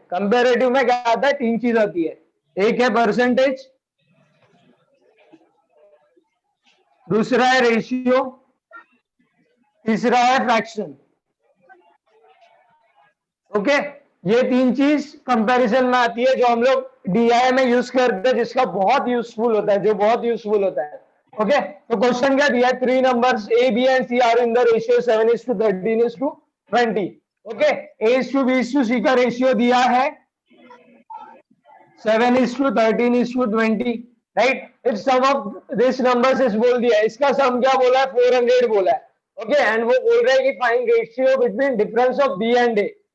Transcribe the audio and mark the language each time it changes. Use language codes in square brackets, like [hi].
[hi] Comparative में क्या आता है? 3 चीज आती है। एक है परसेंटेज, दूसरा है रेशियो, तीसरा है फ्रैक्शन। ओके, ये 3 चीज कंपैरिजन में आती है जो हम लोग डीआई में यूज करते हैं, जिसका बहुत यूजफुल होता है, जो बहुत यूजफुल होता है। ओके, तो क्वेश्चन क्या दिया है? [en] 3 numbers A, B and C are in the ratio 7:13:20। [hi] Okay, A:B:C का रेशियो दिया है 7:13:20, right? [en] if some of this numbers is [hi] बोल दिया है, इसका सम क्या बोला है? 400 बोला है। ओके, एंड वो बोल रहे हैं कि [en] Find ratio between difference of B and A।